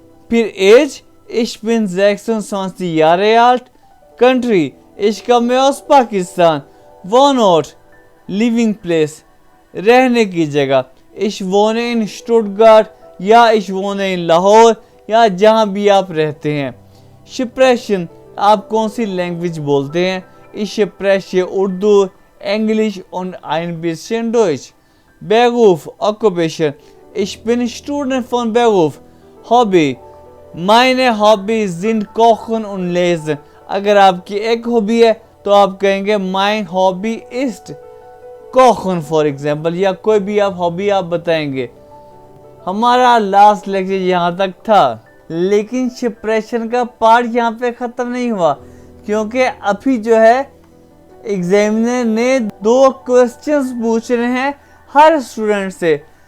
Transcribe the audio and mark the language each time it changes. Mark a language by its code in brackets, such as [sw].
[hi] फिर as, [de] ich bin 26 Jahre alt, [hi] country, [de] ich komme aus पाकिस्तान, [hi] Wohnort, living place, रहने की जगह, [de] ich wohne in Stuttgart [hi] या [de] ich wohne in लाहौर [hi] या जहाँ भी आप रहते हैं। शिप्रेशन, आप कौन सी लैंग्वेज बोलते हैं। [de] ich spreche उर्दू, Englisch und ein bisschen Deutsch. Beruf, Occupation. Ich bin Student von Beruf. Hobby. Meine Hobbys sind Kochen und Lesen. [hi] अगर आपकी एक हॉबी है तो आप कहेंगे [de] mein Hobby ist Kochen [hi] for example, या कोई भी आप हॉबी आप बताएंगे। हमारा लास्ट लेक्चर यहाँ तक था, लेकिन शिप्रेशन का पार्ट यहाँ पे ख़त्म नहीं हुआ, क्योंकि अभी जो है एग्जामिनर ने 2 क्वेश्चंस पूछने हैं हर स्टूडेंट से।